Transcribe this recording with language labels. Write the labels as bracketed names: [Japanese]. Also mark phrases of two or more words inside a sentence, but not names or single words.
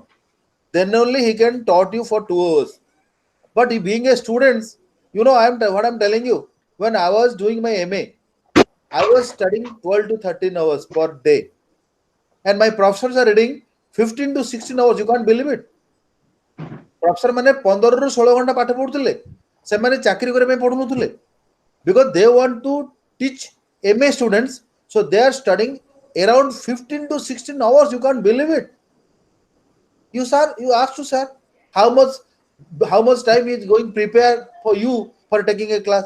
[English] Then only he can taught you for 2 hours. But being a student, what I'm telling you. When I was doing my MA, I was studying 12 to 13 hours per day. And my professors are reading 15 to 16 hours. You can't believe it. Professor [Odia] ମାନେ 15 ରୁ 16 ଘଣ୍ଟା ପାଠ ପଢୁଥିଲେ ସେମାନେ ଚାକିରି କରିବା ପାଇଁ ପଢୁନଥିଲେ [English] because they want to teach MA students, so they are studying around 15 to 16 hours. You can't believe it. You ask to sir how much time he is going prepare for you for taking a class.